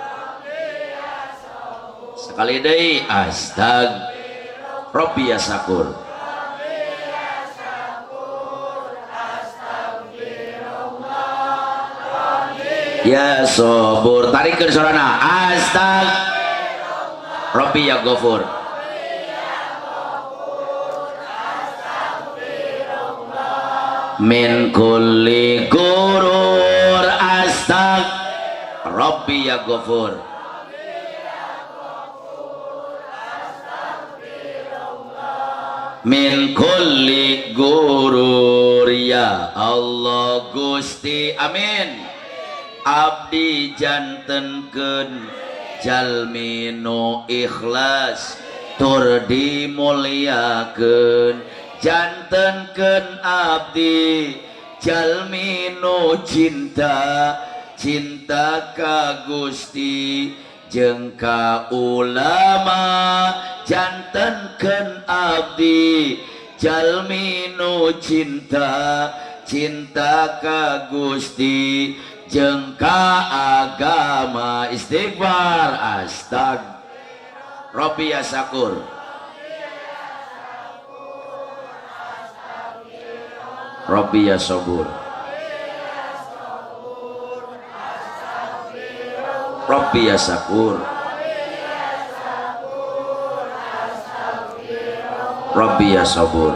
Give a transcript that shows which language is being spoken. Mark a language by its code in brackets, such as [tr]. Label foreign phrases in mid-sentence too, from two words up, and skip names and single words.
[su] Sekali deui. [ar] رب يا شكور. يا صبور. [su] Tarikeun suarana. [ar] رب يا غفور من كل غرور. رب يا غفور من كل غرور. يا الله Gusti, amin. [su] Abdi jantenkeun jalmi nu ikhlas tur dimuliakeun. Jantenkeun abdi jalmi nu cinta ka Gusti jeung ka ulama. Jantenkeun abdi jalmi nu cinta ka Gusti jeung ka agama. [ar] استغفار رب يا شكور. رب يا صبور. رب يا شكور. رب يا صبور.